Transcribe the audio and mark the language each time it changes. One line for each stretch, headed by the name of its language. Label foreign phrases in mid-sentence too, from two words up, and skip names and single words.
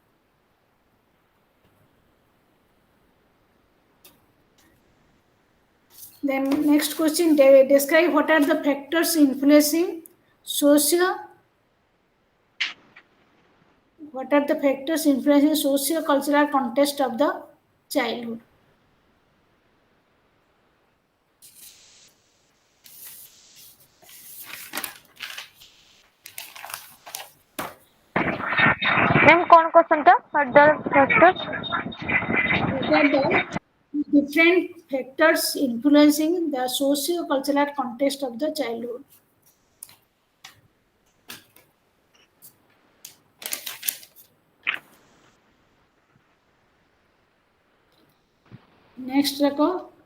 English: Then next question, describe what are the factors influencing socio cultural context of the childhood.
Odia: ମ୍ୟାମ୍ କଣ କୋଶ୍ଚିନ୍ ଟା?
English: What are the different factors influencing the socio-cultural context of the childhood. Next record.